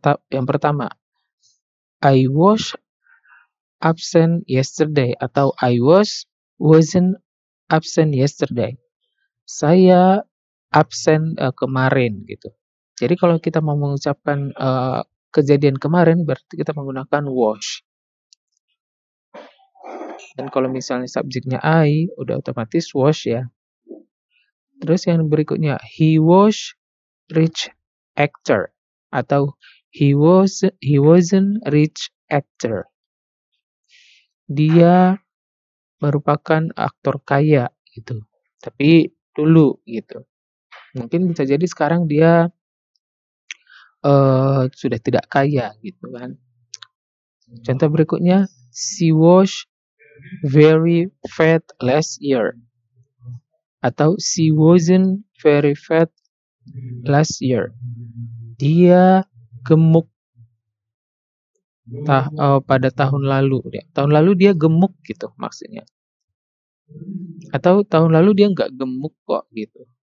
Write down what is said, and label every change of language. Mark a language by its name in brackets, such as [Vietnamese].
[Indonesian] Yang pertama, [English] I was absent yesterday, atau I wasn't absent yesterday. [Indonesian] Saya absen kemarin gitu. Jadi kalau kita mau mengucapkan kejadian kemarin berarti kita menggunakan was. Dan kalau misalnya subjeknya I, udah otomatis was ya. Terus yang berikutnya, [English] he was rich actor, atau he wasn't rich actor. [Indonesian] Dia merupakan aktor kaya gitu. Tapi dulu gitu. Mungkin bisa jadi sekarang dia sudah tidak kaya gitu kan. Contoh berikutnya, [English] she was very fat last year, atau she wasn't very fat last year. [Indonesian] Dia gemuk pada tahun lalu. Tahun lalu dia gemuk gitu maksudnya. Atau tahun lalu dia nggak gemuk kok gitu.